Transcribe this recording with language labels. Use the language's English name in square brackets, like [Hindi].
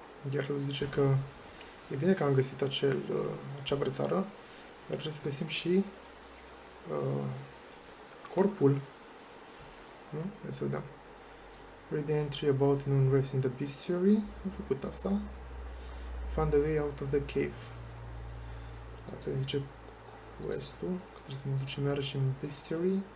[Romanian] Gerald zice că e bine că am găsit acea brățară, dar trebuie să găsim și corpul. Nu? Hai să vedem. [English] Read the entry about known graves in the bestiary. [Romanian] Am făcut asta. [English] Find the way out of the cave. [Romanian] Dacă ne zice quest-ul, că trebuie să ne ducem iarăși în bestiary.